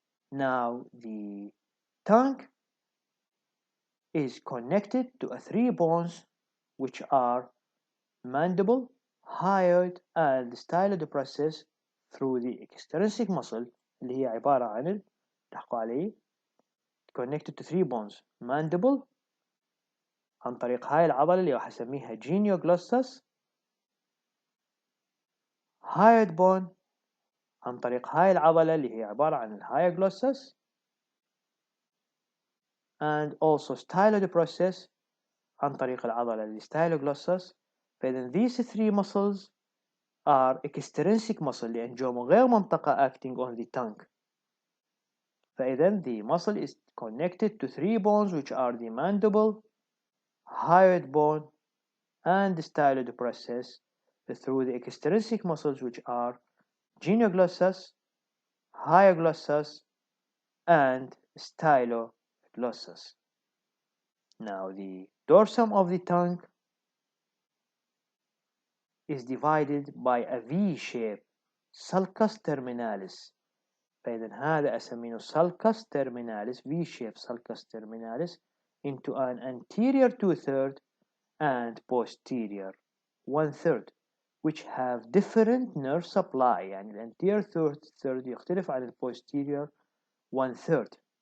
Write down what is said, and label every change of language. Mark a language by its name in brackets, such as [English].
[English] Now the tongue is connected to 3 bones which are mandible, hyoid and stylodepressor through the extrinsic muscle [Arabic] اللي هي عبارة عن تحكوا عليه [English] connected to 3 bones. [Arabic] mandible عن طريق هاي العضلة اللي راح أسميها genioglossus. hyoid bone عن طريق هاي العضلة اللي هي عبارة عن hyoglossus. and also stylodepressor عن طريق العضلة styloglossus. [English] فإذا these 3 muscles are extrinsic muscle [Arabic] لأن جو من غير منطقة [English] acting on the tongue. فإذا the muscle is connected to 3 bones which are the mandible, hyoid bone and stylodepressor through the extrinsic muscles which are genioglossus, hyoglossus and styloglossus. Now the dorsum of the tongue is divided by a V-shape sulcus terminalis. [Arabic] فإذا هذا أسميه [English] sulcus terminalis, V-shape sulcus terminalis, into an anterior 2/3 and posterior 1/3, which have different nerve supply. [Arabic] يعني الانتيريور third يختلف عن posterior 1/3.